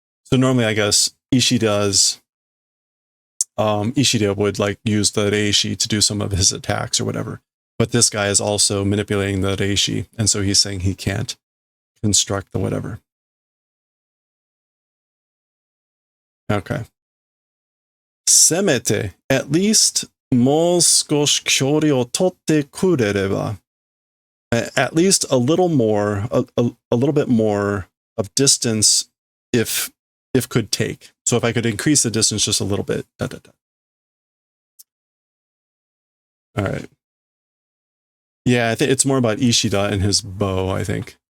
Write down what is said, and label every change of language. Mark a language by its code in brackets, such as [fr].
[en] So normally, I guess Ishida would like use the reishi to do some of his attacks or whatever. But this guy is also manipulating the reishi, and so he's saying he can't construct the whatever. Okay. [ja] Semete, [en] at least [ja] もう少し距離を取ってくれれば. [en] At least a little more, a little bit more of distance if could take. So if I could increase the distance just a little bit. Da, da, da. All right. Yeah, I think it's more about Ishida and his bow, I think.